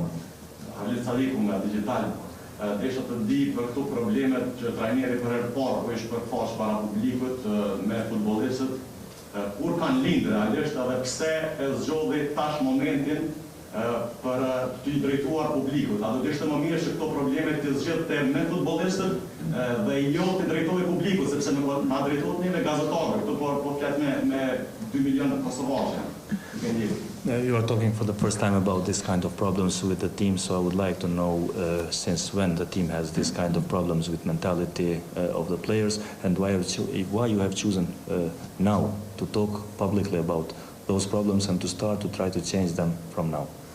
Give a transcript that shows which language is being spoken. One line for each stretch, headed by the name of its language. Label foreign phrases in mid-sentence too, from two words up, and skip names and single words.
Albanian: Alicalikum nga Digital. Desha të di për këto problemet që trajneri për herë parë po ish përfaqësuar para publikut me futbollistët, kur kanë lindë realisht edhe pse e zgjodhi tash momentin për të i drejtuar publikut. A do të ishte më mirë që këto probleme të zgjidhte me futbollistët dhe jo të drejtohej publikut, sepse na drejtohet ne me gazetarë, këtu po flet me 2 milionë kosovarë.
English: You are talking for the first time about this kind of problems with the team, so I would like to know since when the team has this kind of problems with mentality of the players, and why you have chosen now to talk publicly about those problems and to start to try to change them from now.